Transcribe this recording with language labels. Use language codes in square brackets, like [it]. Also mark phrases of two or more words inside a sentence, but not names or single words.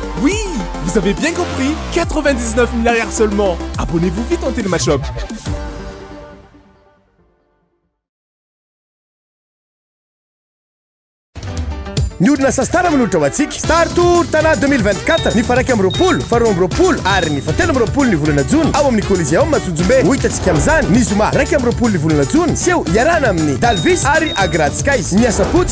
[fr] Oui, vous avez bien compris, 99 000 arrières seulement. Abonnez-vous vite en Télémashop. [mg] Ny orinasa Star manohitra ho antsika Star Tour Tana 2024 ny faraiky amby roapolo faroa amby roapolo ary ny fatelo amby roapolo ny volana jona ao amin'ny Coliseum Matsonjombe ho hitantsika amin'izany ny zoma raiky amby roapolo ny volana jona seho iarana amin'ny Dalvis ary Agrad Skies ny asabotsy